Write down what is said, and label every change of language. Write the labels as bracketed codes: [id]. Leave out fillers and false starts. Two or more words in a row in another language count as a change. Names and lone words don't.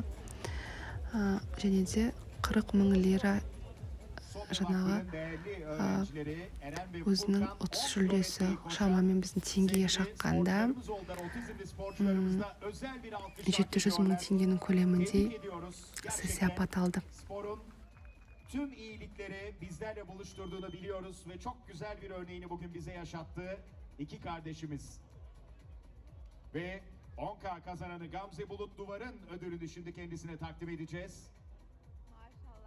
[kk] Және де 40 мың лира жаңағы өзінің ұтыс жүлдесі, шамамен біздің теңгеге шаққанда 700 мың теңгенің көлемінде сый-сияпат aldı. [tr] Tüm iyilikleri bizlerle buluşturduğunu biliyoruz ve çok güzel bir örneğini bugün bize yaşattı iki kardeşimiz. Ve 10K kazananı Gamze Bulut Duvar'ın ödülünü şimdi kendisine takdim edeceğiz. Maşallah.